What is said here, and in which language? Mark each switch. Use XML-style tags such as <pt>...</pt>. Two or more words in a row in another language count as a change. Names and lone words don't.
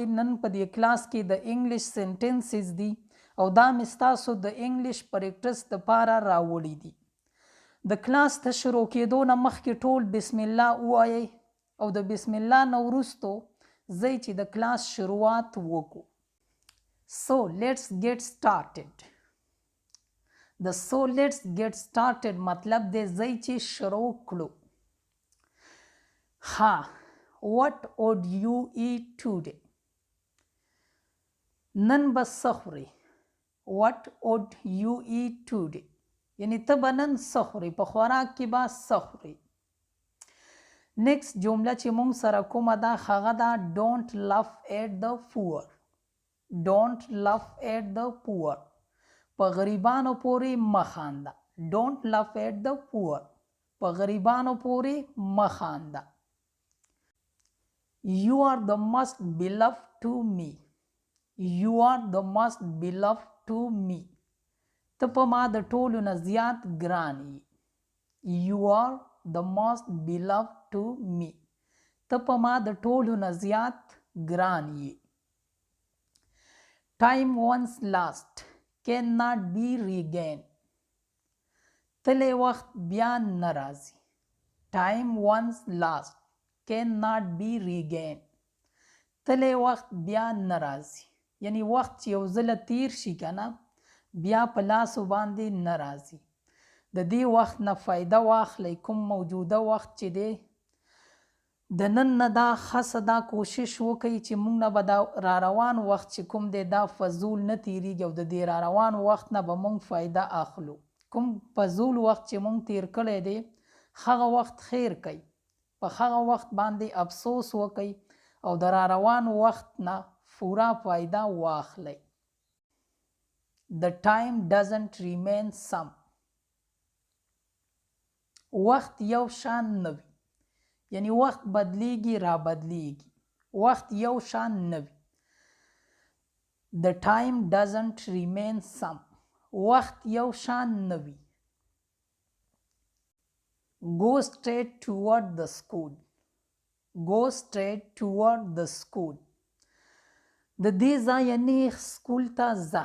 <ps>نن په دې کلاس کې د</ps> <en>English sentences</en> <ps>دي او دا مې ستاسو د</ps> <en>English practice</en> <ps>دپاره راوړي دي. د کلاس ته شروع کېدو نه مخکې ټول بسم الله ووایئ او د بسم الله نه وروستو ځئ چې د کلاس شروعات وکړو.</ps> <en>So let's get started. د so let's get started</en> <ps>مطلب دی ځئ چې شروع کړو.</ps> <en>ها What would you eat today?</en> <ps>نن به څه خورې؟</ps> <en>What would you eat today?</en> <ps>یعنی ته به نن څه خورې؟ په خوراک کې به څه خورې؟ نیکسټ جمله چې مونږ سره کومه ده هغه ده</ps> <en>Don't laugh at the poor. Don't laugh at the poor.</en> <ps>په غریبانو پورې مه خانده.</ps> <en>Don't laugh at the poor.</en> <ps>په غریبانو پورې مه خانده.</ps> <en>You are the most beloved to me. You are the most beloved to me.</en> <ps>ته په ما د ټولو نه زیات ګران یې.</ps> <en>You are the most beloved to me.</en> <ps>ته په ما د ټولو نه زیات ګران یې.</ps> <en>Time once lost cannot be regained.</en> <ps>تللی وخت بیا نه راځي.</ps> <en>Time once lost cannot be regained.</en> <ps>تللی وخت بیا نه راځي. یعنی وخت چې یو ځله تیر شي که نه بیا په لاسو باندې نه راځي. د دې وخت نه فایده واخلئ. کوم موجوده وخت چې دی د نن نه دا هڅه دا کوشش وکئ چې موږ نه به دا راروان وخت چې کوم دی دا فضول نه تیریږي او د دې راروان وخت نه به موږ فایده اخلو. کوم فضول وخت چې موږ تیر کړی دی هغه وخت خیر کوي. په هغه وخت باندې افسوس وکئ او د راروان وخت نه پوره فایده واخلئ.</ps> <en>The time doesn't remain same.</en> <ps>وخت یو شان نه وي. یعنی وخت بدلیږي را بدلیږي. وخت یو شان نه وي.</ps> <en>The time doesn't remain same.</en> <ps>وخت یو شان نه وي.</ps> <en>Go straight toward the school. Go straight toward the school.</en> <ps>د دې ځایه نیغ سکول ته ځه.</ps>